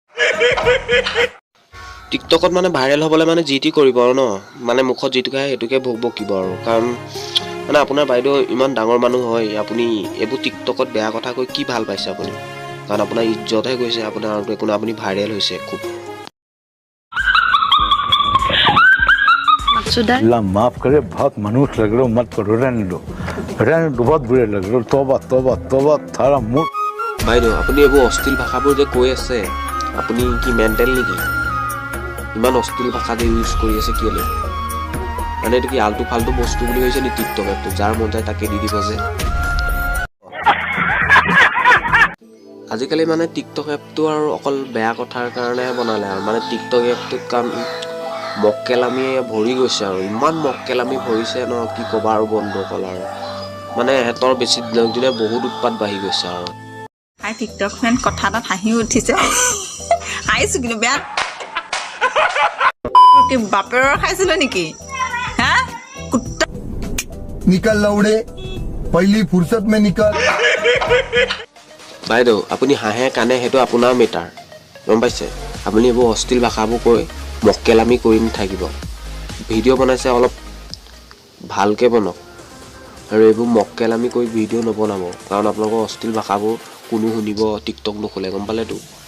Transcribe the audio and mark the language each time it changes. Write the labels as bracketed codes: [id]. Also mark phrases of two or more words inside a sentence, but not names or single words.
[as] টিকটকত মানে ভাইৰেল হ'বলৈ মানে যি টি কৰিব আৰু ন মানে মুখত যিটো খায় সেইটোকে বকিব আৰু কাৰণ মানে আপোনাৰ বাইদেউ ইমান ডাঙৰ মানুহ হয় আপুনি এইবোৰ টিকটকত বেয়া কথা কৈ কি ভাল পাইছে আপুনি কাৰণ আপোনাৰ ইজ্জতহে গৈছে আপোনাৰ আৰু একো নাই আপুনি ভাইৰেল হৈছে খুব [hi] अल्लाह माफ करे बहुत मनुष्य लग रहे हो मत करो रहने दो बहुत बुरे लग रहे हो तौबा थारा मुंह [as] বাইদেউ আপুনি এইবোৰ অশ্লীল ভাষাবোৰ যে কৈ আছে আপুনি কি মেণ্টেল নেকি ইমান অশ্লীল ভাষা যে ইউজ কৰি আছে কেলৈ মানে এইটো কি [hi] आल्टू फाल्टू [as] বস্তু বুলি কৈছে নি টিকটক এপটো যাৰ মন যায় তাকে দি দিব যে আজিকালি মানে টিকটক এপটো আৰু অকল বেয়া কথাৰ কাৰণেহে বনালে আৰু মানে টিকটক এপটোত কাম মক্কেলামিয়ে ভৰি গৈছে আৰু ইমান মক্কেলামি ভৰিছে ন কি ক'বা আৰু বন্ধুসকল আৰু মানে সিহঁতৰ বেছি দিনক দিনে বহুত উৎপাত বাঢ়ি গৈছে আৰু [en] Hi TikTok friend [as] কথা এটাত হাঁহি উঠিছে হাঁহিছোঁ কিন্তু বেয়া বাপেৰৰ খাইছিলো নেকি হা [hi] निकल लौड़े पहली फुर्सत में निकल [as] বাইদেউ আপুনি হাঁহে কানে সেইটো আপোনাৰ মেটাৰ গম পাইছে আপুনি এইবোৰ অশ্লীল ভাষাবোৰ কৈ মক্কেলামি কৰি নাথাকিব ভিডিঅ' বনাইছে অলপ ভালকৈ বনাওক আৰু এইবোৰ মক্কেলামি কৰি ভিডিঅ' নবনাব কাৰণ আপোনালোকৰ অশ্লীল ভাষাবোৰ কোনো শুনিব টিকটক নোখোলে গম পালেতো